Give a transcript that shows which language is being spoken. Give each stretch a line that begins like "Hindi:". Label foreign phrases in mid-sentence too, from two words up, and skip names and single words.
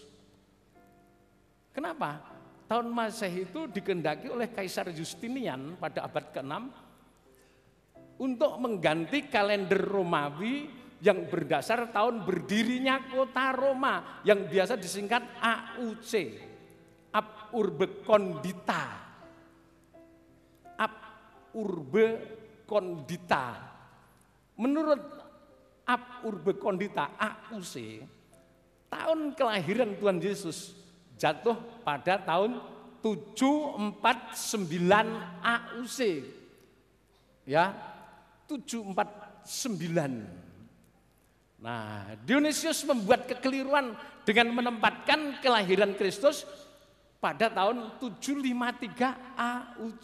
Indonesian: Kenapa? Tahun Masehi itu dikehendaki oleh Kaisar Justinian pada abad ke-6 untuk mengganti kalender Romawi yang berdasar tahun berdirinya kota Roma yang biasa disingkat AUC,
Latin: Ab Urbe Condita. Ab Urbe Condita.
Indonesian: Menurut
Latin: Ab Urbe Condita,
Indonesian: AUC, tahun kelahiran Tuhan Yesus jatuh pada tahun 749 AUC. Ya, 749. Nah, Dionysius membuat kekeliruan dengan menempatkan kelahiran Kristus pada tahun 753 AUC.